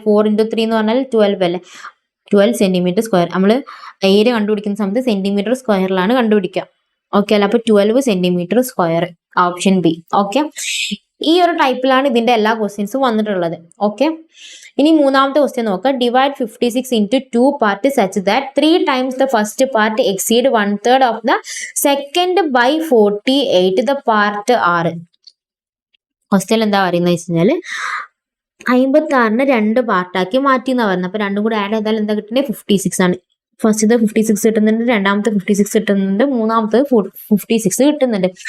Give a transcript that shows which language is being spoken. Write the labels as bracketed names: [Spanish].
[Malayalam] 4 × 3 എന്ന് പറഞ്ഞാൽ 12 അല്ലേ? 12 സെന്റിമീറ്റർ സ്ക്വയർ. നമ്മൾ ഏരിയ കണ്ടുപിടിക്കുന്ന സമയത്ത് സെന്റിമീറ്റർ സ്ക്വയറിലാണ് കണ്ടുപിടിക്കുക. ഓക്കെ അല്ല? അപ്പൊ 12 centimetre square, option B. Okay, ഈ ഒരു ടൈപ്പിലാണ് ഇതിന്റെ എല്ലാ ക്വസ്റ്റ്യൻസും വന്നിട്ടുള്ളത്. ഓക്കെ, ഇനി മൂന്നാമത്തെ ക്വസ്റ്റ്യൻ നോക്കാം. [English] Divide 56 into 2 parts such that 3 times the first part exceed 1/3 of the second by 48 the part are. [Malayalam] Question എന്താ പറയുന്നത് വെച്ച് കഴിഞ്ഞാൽ 56നെ 2 പാർട്ടാക്കി മാറ്റി എന്നാ പറയുന്നത്. അപ്പൊ രണ്ടും കൂടെ ആഡ് ചെയ്താൽ എന്താ കിട്ടുന്നത്? 56 ആണ്. ഫസ്റ്റത്തെ 56 കിട്ടുന്നുണ്ട്, രണ്ടാമത്തെ 56 കിട്ടുന്നുണ്ട്, മൂന്നാമത്തെ 56 കിട്ടുന്നുണ്ട്.